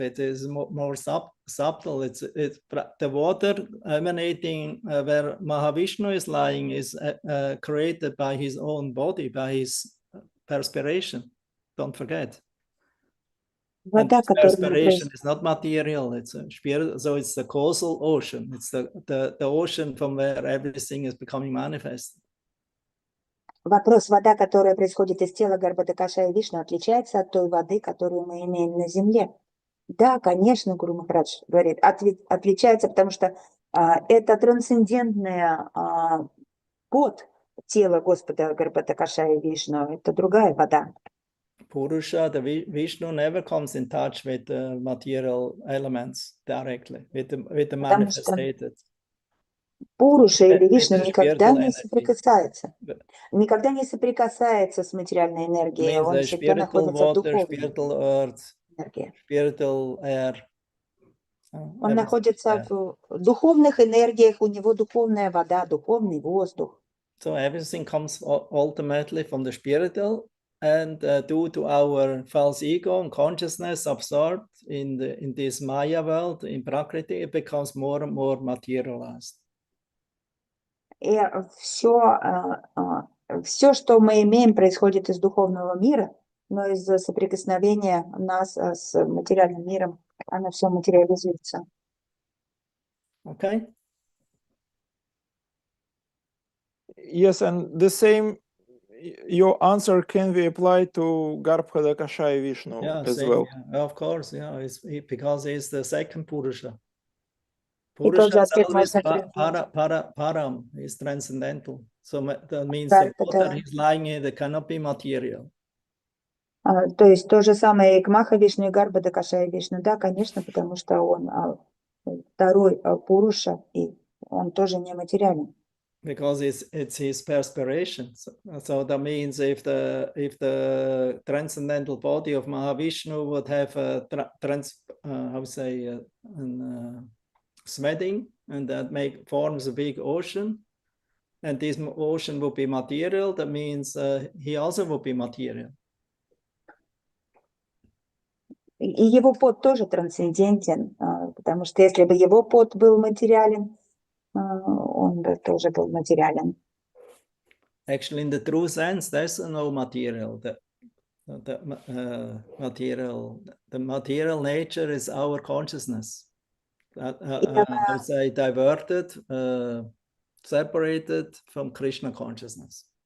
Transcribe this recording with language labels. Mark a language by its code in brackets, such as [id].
[en] It is more subtle. It's the water emanating where Mahavishnu is lying is created by his own body, by his perspiration. Don't forget. And [ru] Вода, [en] perspiration is not material. It's a spirit. So it's the causal ocean. It's the ocean from where everything is becoming manifest. [ru] Вопрос, вода, которая происходит из тела Гарбхадакашая Вишну, отличается от той воды, которую мы имеем на земле? Да, конечно, Гуру Махарадж говорит, отличается, потому что это трансцендентная под тела Господа Гарбхадакашая Вишну, это другая вода. [en] Purusha, the Vishnu never comes in touch with the material elements directly, with the manifested. [ru] Пуруша или Вишну никогда не соприкасается. Никогда не соприкасается с материальной энергией. Он всегда находится в духовной энергии. [en] Spiritual air. [ru] Он находится в духовных энергиях, у него духовная вода, духовный воздух. [en] So everything comes ultimately from the spiritual, and due to our false ego and consciousness absorbed in this Maya world, in Prakriti, it becomes more and more materialized. [ru] И все, что мы имеем, происходит из духовного мира, но из-за соприкосновения нас с материальным миром, оно все материализуется. [en] Okay. Yes, and the same, your answer can be applied to Garbhodakashaya Vishnu as same, well. Yeah, of course, yeah, because it's the second Purusha. [ru] И тот же [en] Purusha is [ru] аспект [en] always [ru] можно [en] param, is transcendental. So that means the water he's lying in, it cannot be material. [ru] То есть то же самое и к Маха Вишну, и Гарбхадакашая Вишну. Да, конечно, потому что он второй Пуруша, и он тоже нематериален. [en] Because it's his perspiration. So that means if the transcendental body of Mahavishnu would have a sweating, and that forms a big ocean, and this ocean would be material, that means he also would be material. [ru] И его пот тоже трансцендентен, потому что если бы его пот был материален, он бы тоже был материален. [en] Actually, in the true sense, there's no material. The material nature is our consciousness. I would say diverted, separated from Krishna consciousness.